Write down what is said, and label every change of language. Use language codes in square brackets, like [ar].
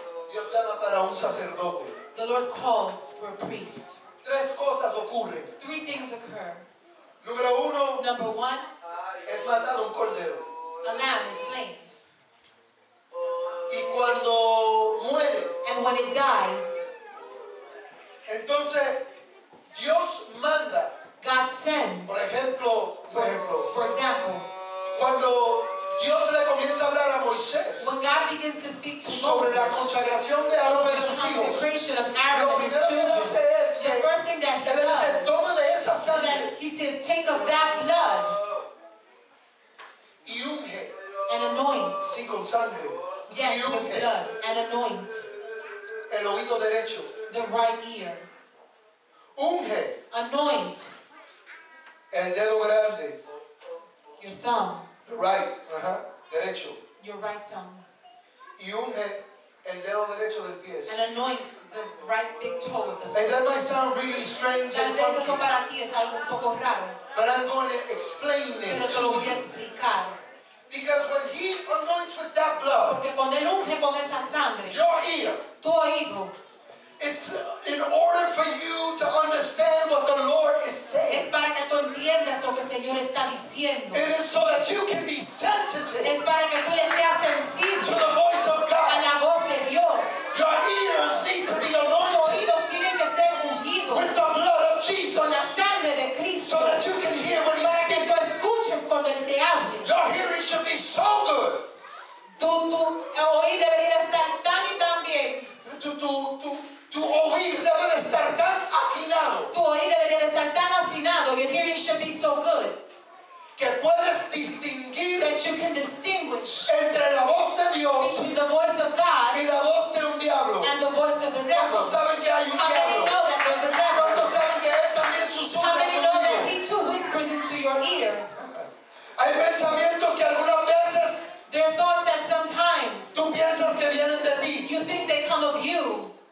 [es] Dios llama para un sacerdote. [en] the Lord calls for a priest. [es] Tres cosas ocurren. [en] Three things occur. [es] Número uno, [en] Number one, [es] es matar un cordero. [en] a lamb is slain. [es] Y cuando muere, [en] And when it dies, [es] entonces Dios manda, [en] God sends. [es] por ejemplo, [en] For example, [es] cuando Dios le comienza a hablar a Moisés [en] when God begins to speak to [es] sobre la [en] Moses [es] consagración de Aarón [en] over [es] y [en] the [es] sus hijos, [en] consecration of Aaron [es] lo [en] and his [es] primero que [en] children, [es] hace es [en] the [es] que [en] first thing that he [es] él le dice, [en] does [es] toma de esa [en] is [es] sangre [en] that he says, take of that blood [es] y unge, [en] and anoint. [es] sí, con sangre, y [en] Yes, with [es] unge [en] blood and anoint [es] el oído derecho, [en] the right ear. [es] unge [en] Anoint [es] el dedo grande, [en] your thumb, the right, [es] derecho, [en] your right thumb, [es] y unge el dedo derecho del pie. [en] and anoint the right big toe of the And that foot. might sound really strange [es] Tal vez eso [en] funky, [es] para ti es algo un poco raro, [en] but I'm going to explain [es] pero [en] it [es] te lo [en] to [es] voy a [en] you. [es] explicar. [en] Because when he anoints with that blood, [es] Porque cuando él unge con esa sangre, [en] your ear, [es] tu oído, [en] it's in order for you to understand what the Lord is saying. [es] es para que tú entiendas lo que el Señor está diciendo. [en] It is so that you can be sensitive [es] Es para que tú le seas [en] to [es] sensible [en] the voice of [es] a [en] God. [es] la voz de Dios. [en] Your ears need to be [es] Tus [en] anointed [es] oídos tienen que ser ungidos [en] with the blood of Jesus [es] con la sangre de Cristo [en] so that you can hear when he [es] para que tú [en] speaks. [es] escuches cuando Él te hable. [en] Your hearing should be so good. [es] Tu oído debería estar tan y tan bien. Tu oír debe de estar tan afinado Tu oído debería de estar tan afinado. [en] Your hearing should be so good [es] que puedes distinguir [en] that you can distinguish [es] entre la voz de Dios [en] between the voice of God [es] y la voz de un diablo. [en] and the voice of the devil. [es] ¿Cuántos saben que hay un [en] How many [es] diablo? [en] know that there's a devil? [es] ¿Cuántos saben que él también [en] How [es] susurra [en] many know that [es] contigo? [en] he too whispers into your ear? [es] Hay pensamientos que algunas veces [en] There are thoughts that sometimes [es] tú piensas que [en] You think they come of you.